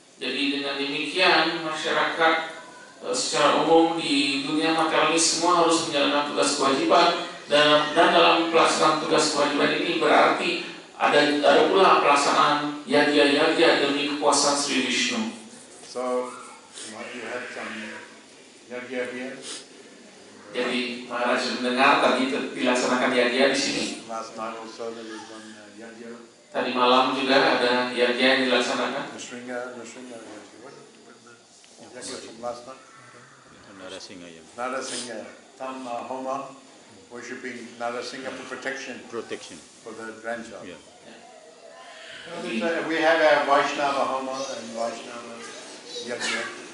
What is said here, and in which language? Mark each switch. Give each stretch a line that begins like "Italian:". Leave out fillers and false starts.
Indonesian: Jadi dengan demikian masyarakat secara umum di dunia materialis semua harus menjalankan tugas kewajiban, dan dalam pelaksanaan tugas kewajiban ini berarti ada pula pelaksanaan yajna demi kepuasan Sri Vishnu.
English: So, you had some yajna here.
Indonesian: Jadi Maharaj mendengar tadi dilaksanakan yajna di sini.
English: Last night also there was one yajna.
Indonesian: Tadi malam juga ada yajna yang dilaksanakan. Nrsinga yajna.
English: What the yajna from last night? Narasingha. Tam Homa, worshipping Narasingha for protection for the grandchild. Yeah. We have our Vaishnava Homa and Vaishnava Yajna.